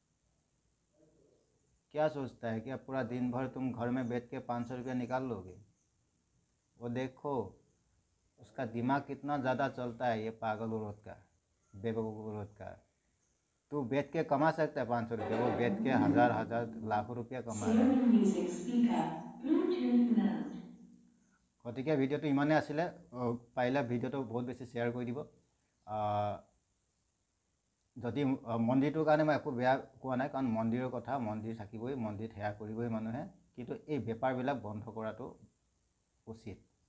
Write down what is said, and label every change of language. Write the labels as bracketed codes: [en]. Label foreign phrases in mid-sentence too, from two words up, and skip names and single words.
[hi] क्या सोचता है कि अब पूरा दिन भर तुम घर में बैठ के 500 रुपया निकाल लोगे? वो देखो उसका दिमाग कितना ज़्यादा चलता है, ये पागल औरत का, बेवकूफ़ औरत का। तू बैठ के कमा सकता है 500 रुपया, वो बैठ के हज़ार लाखों रुपया कमा रहा है। [as] गतिके ভিডিঅ'টো ইমানেই আছিলে। পাৰিলে ভিডিঅ'টো বহুত বেছি শ্বেয়াৰ কৰি দিব। যদি মন্দিৰটোৰ কাৰণে মই একো বেয়া কোৱা নাই, কাৰণ মন্দিৰৰ কথা, মন্দিৰ থাকিবই, মন্দিৰত সেৱা কৰিবই মানুহে, কিন্তু এই বেপাৰবিলাক বন্ধ কৰাটো উচিত।